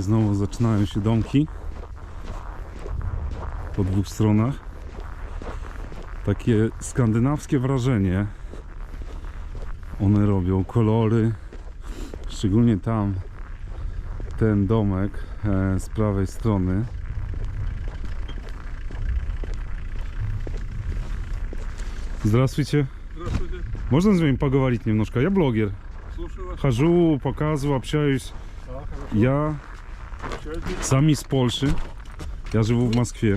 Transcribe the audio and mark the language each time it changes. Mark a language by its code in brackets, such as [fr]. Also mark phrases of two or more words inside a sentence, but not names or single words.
[pl] Znowu zaczynają się domki po dwóch stronach. Takie skandynawskie wrażenie one robią, kolory, szczególnie tam ten domek z prawej strony. [ru] Здравствуйте. Здравствуйте. Можно с вами поговорить немножко? Я блогер. Слушаю вас. Хожу, показываю, общаюсь. Я сам из Польши. Я живу в Москве.